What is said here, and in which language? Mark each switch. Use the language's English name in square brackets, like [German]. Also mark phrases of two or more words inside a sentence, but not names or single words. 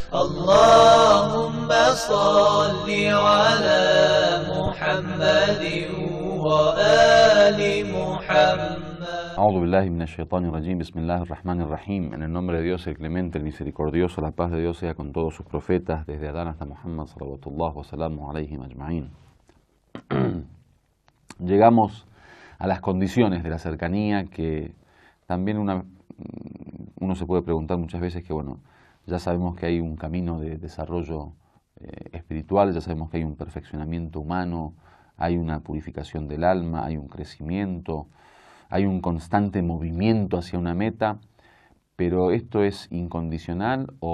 [Arabic] اللهم صل على محمد وآل محمد. أعوذ بالله من الشيطان الرجيم بسم الله الرحمن الرحيم. [Spanish] En el nombre de Dios, el clemente, el misericordioso, la paz de Dios sea con todos sus profetas, desde Adán hasta Muhammad, [Arabic] صلوات الله وسلامه عليهم أجمعين. [Spanish] Llegamos a las condiciones de la cercanía que también uno se puede preguntar muchas veces que, bueno, ya sabemos que hay un camino de desarrollo espiritual, ya sabemos que hay un perfeccionamiento humano, hay una purificación del alma, hay un crecimiento, hay un constante movimiento hacia una meta, pero esto es incondicional